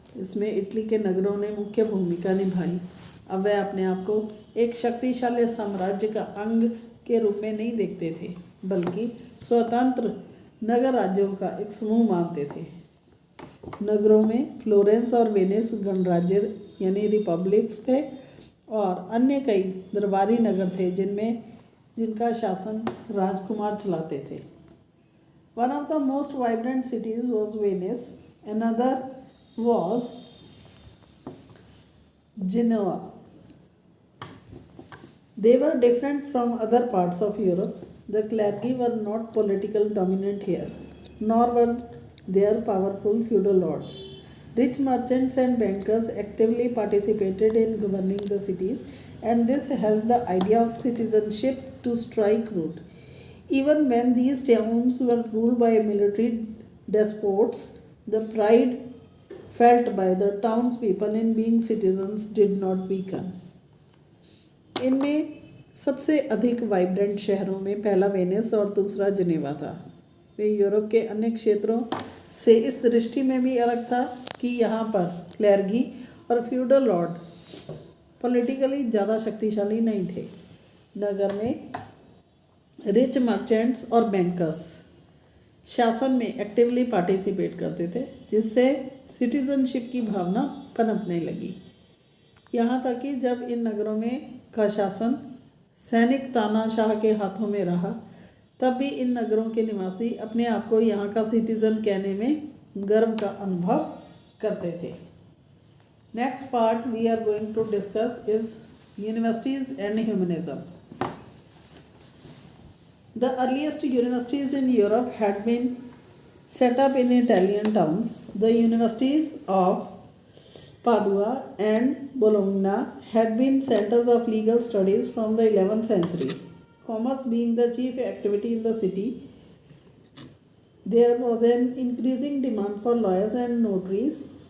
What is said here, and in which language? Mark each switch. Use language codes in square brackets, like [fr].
[hi] इसमें इटली के नगरों ने मुख्य भूमिका निभाई। अब वे अपने आप को एक शक्तिशाली साम्राज्य का अंग के रूप में नहीं देखते थे, बल्कि स्वतंत्र नगर राज्यों का एक समूह मानते थे। नगरों में फ्लोरेंस और वेनिस गणराज्य यानी रिपब्लिक्स थे और अन्य कई दरबारी नगर थे जिनका शासन राजकुमार चलाते थे। [en] One of the most vibrant cities was Venice, another was Genoa. They were different from other parts of Europe. The clergy were not political dominant here, nor were there powerful feudal lords. Rich merchants and bankers actively participated in governing the cities, and this helped the idea of citizenship to strike root. Even when these towns were ruled by military despots, the pride felt by the townspeople in being citizens did not weaken. [hi] इनमें सबसे अधिक vibrant शहरों में पहला Venice और दूसरा Geneva था। वे Europe के अन्य क्षेत्रों से इस दृष्टि में भी अलग था कि यहाँ पर क्लर्गी और फ्यूडल लॉर्ड पॉलिटिकली ज़्यादा शक्तिशाली नहीं थे। नगर में [en] rich merchants [hi] और बैंकर्स शासन में [en] actively participate [hi] करते थे, जिससे सिटीजनशिप की भावना पनपने लगी। यहाँ तक कि जब इन नगरों में का शासन सैनिक तानाशाह के हाथों में रहा, तब भी इन नगरों के निवासी अपने आप को यहाँ का सिटीजन कहने में गर्व का अनुभव करते थे। [en] Next part we are going to discuss is universities and humanism. The earliest universities in Europe had been set up in Italian towns. The universities of Padua and Bologna had been centers of legal studies from the 11th century. Commerce being the chief activity in the city, there was an increasing demand for lawyers and notaries.